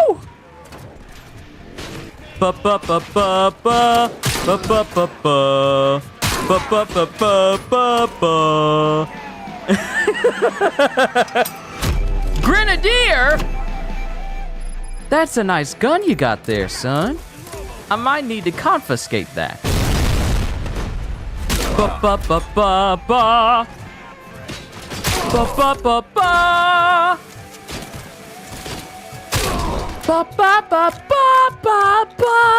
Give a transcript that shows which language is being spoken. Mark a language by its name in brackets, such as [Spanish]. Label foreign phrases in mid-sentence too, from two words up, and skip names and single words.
[English] Ba ba ba ba ba ba ba ba ba ba ba ba ba ba. Grenadier? That's a nice gun you got there, son. I might need to confiscate that. Ba ba ba ba ba ba ba ba ba. Ba ba ba ba ba ba.